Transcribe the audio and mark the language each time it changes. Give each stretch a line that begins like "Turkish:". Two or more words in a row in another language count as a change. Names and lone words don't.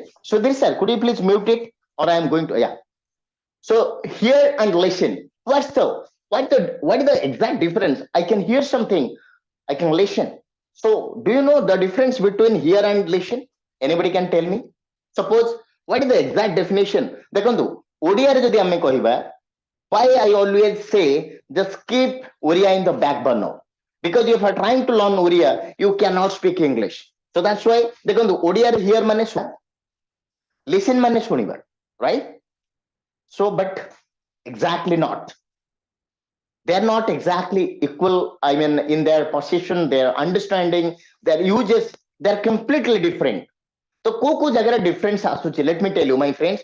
English: So this, sir, could you please mute it, or I am going to, yeah. So hear and listen. What is the exact difference? I can hear something, I can listen. So do you know the difference between hear and listen? Anybody can tell me? Suppose, what is the exact definition?
Odia: ଦେଖ ଓଡ଼ିଆ ରେ ଯଦି ଆମେ କହିବା,
English: why I always say just keep Oriya in the back burner, because if you are trying to learn Oriya, you cannot speak English. So that's why
Odia: ଦେଖ ଓଡ଼ିଆ ରେ hear ମାନେ listen ମାନେ ଶୁଣିବା,
English: right? So, but exactly not. They are not exactly equal. I mean, in their position, their understanding, their uses, they're completely different. So,
Odia: ko jagara difference asuchi.
English: Let me tell you, my friends.